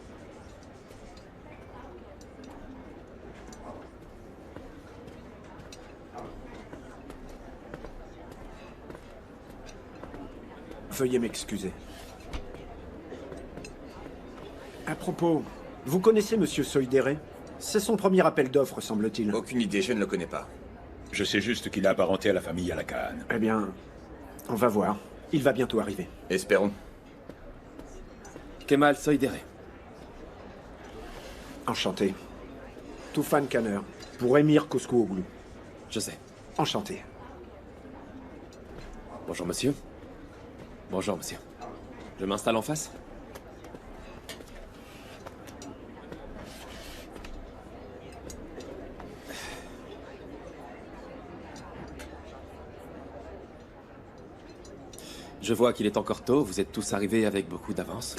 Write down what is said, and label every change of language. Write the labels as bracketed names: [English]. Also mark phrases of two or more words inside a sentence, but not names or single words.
[French] Veuillez m'excuser. À propos, vous connaissez monsieur Soydere? C'est son premier appel d'offres, semble-t-il. Aucune idée, je ne le connais pas. Je sais juste qu'il est apparenté à la famille Alakan. Eh bien, on va voir. Il va bientôt arriver. Espérons. Kemal Soydere. Enchanté. Tufan Kaner, pour Émir Koskoğlu. Je sais. Enchanté. Bonjour, monsieur. Bonjour, monsieur. Je m'installe en face? Je vois qu'il est encore tôt, vous êtes tous arrivés avec beaucoup d'avance.